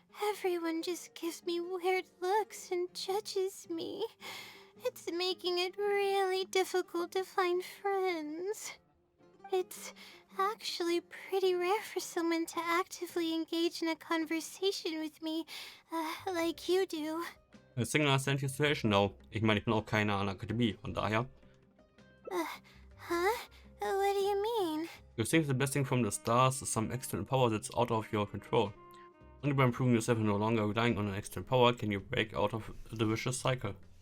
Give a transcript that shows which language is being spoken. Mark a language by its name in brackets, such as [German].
[English] Everyone just gives me weird looks and judges me. It's making it really difficult to find friends. It's actually pretty rare for someone to actively engage in a conversation with me, like you do. A single identity situation now. [German] Ich meine, ich bin auch keine an der Akademie, von daher. [English] Huh? What do you mean? You think the blessing from the stars is some external power that's out of your control. Only by improving yourself and no longer relying on an external power can you break out of the vicious cycle.